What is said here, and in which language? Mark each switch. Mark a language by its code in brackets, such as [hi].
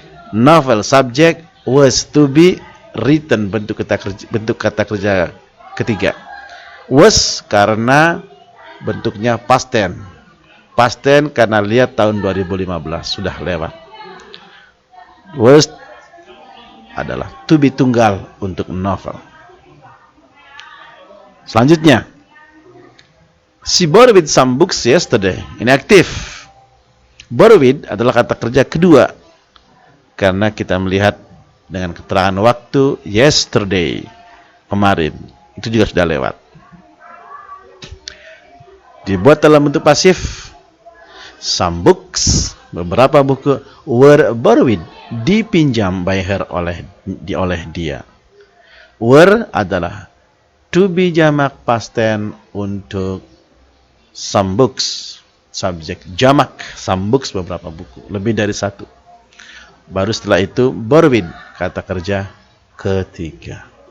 [en] Novel subject was to be written [id] bentuk kata kerja ketiga. Was karena bentuknya past tense. Past tense karena lihat tahun 2015 sudah lewat. Was adalah to be tunggal untuk novel. [en] Selanjutnya, she borrowed some books yesterday. [id] Ini aktif. Borrowed adalah kata kerja kedua karena kita melihat dengan keterangan waktu yesterday, kemarin. Itu juga sudah lewat. Dibuat dalam bentuk pasif. [en] Some books, [id] beberapa buku, [en] were borrowed, [id] dipinjam [en] by her [id] oleh dia. Were adalah to be jamak past tense untuk some books. Subjek jamak, [en] some books [id] beberapa buku, lebih dari satu. Baru setelah itu borrowed, kata kerja ketiga.